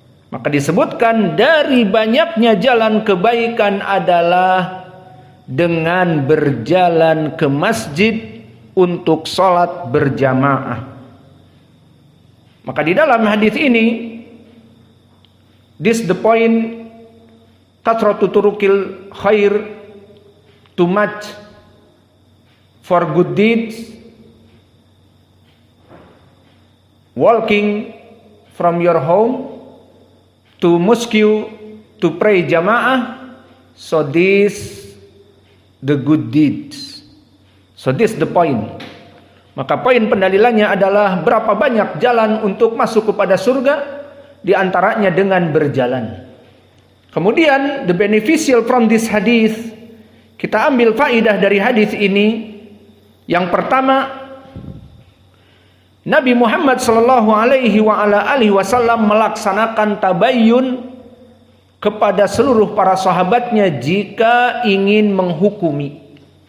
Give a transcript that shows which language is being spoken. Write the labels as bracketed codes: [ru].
[id] Maka disebutkan dari banyaknya jalan kebaikan adalah dengan berjalan ke masjid untuk sholat berjamaah. Maka di dalam hadis ini, [en] this the point, [ar] kathratu turuqil khair, [en] too much for good deeds, walking from your home to mosque to pray jamaah, so this the good deeds. So this the point. [id] Maka poin pendalilannya adalah berapa banyak jalan untuk masuk kepada surga, di antaranya dengan berjalan. Kemudian [en] the beneficial from this hadith, [id] kita ambil faidah dari hadis ini. Yang pertama, Nabi Muhammad sallallahu alaihi wasallam melaksanakan tabayyun kepada seluruh para sahabatnya jika ingin menghukumi.